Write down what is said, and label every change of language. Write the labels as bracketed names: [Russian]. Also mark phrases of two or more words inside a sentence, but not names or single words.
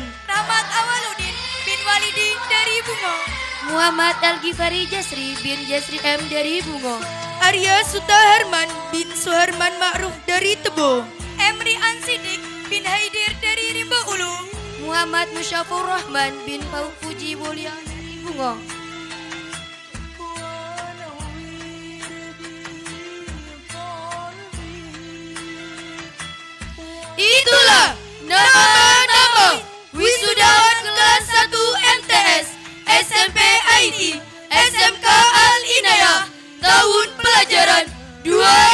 [Indonesian] Rahmat Awaludin bin Walidi dari Bungo. Muhammad Al-Ghifari Jasri bin Jasri M dari Bungo. Arya Sutaharman bin Suharman Ma'ruf dari Tebo. Emri Ansidik bin Haidir dari Rimbo Ulu. Muhammad Musyafur Rahman bin Pauk Puji Mulia dari Bungo. Itulah nama-nama wisudawan kelas 1 MTS, SMP IT, SMK Al Inayah tahun pelajaran 2023-2024.